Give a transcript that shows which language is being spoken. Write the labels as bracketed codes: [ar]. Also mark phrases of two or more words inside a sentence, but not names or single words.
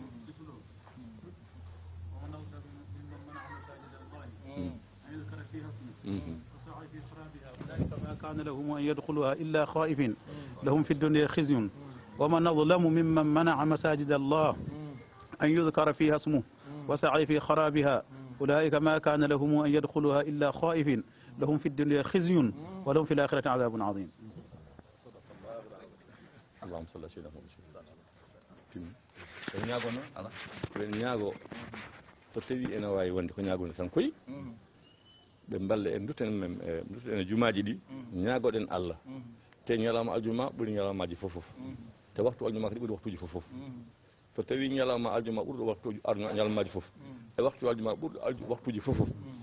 [ar] ما كان لهم أن يدخلوها إلا خائفين لهم في الدنيا خزي ومن أظلم ممن منع مساجد الله أن يذكر فيها اسمه وسعي في خرابها أولئك ما كان لهم أن يدخلوها إلا خائفين لهم في الدنيا خزي ولهم في الآخرة عذاب عظيم اللهم صل على سيدنا محمد [ff] en ñaagono ala ɓen ñaago so tawi ene wawi wonde ko ñaagonde tan koyi ɓe mballa en dutten men dutten e jumaji ɗi ñaagoɗen Allah te ñalawma aljuma ɓuuri ñalawmaji fof fof te waktu aljuma kadi ɓuuri waktuji fof fof so tawi ñalawma aljuma ɓurɗo waktuji ñalawmaji fof e waktu aljuma ɓurɗo waktuji fof fof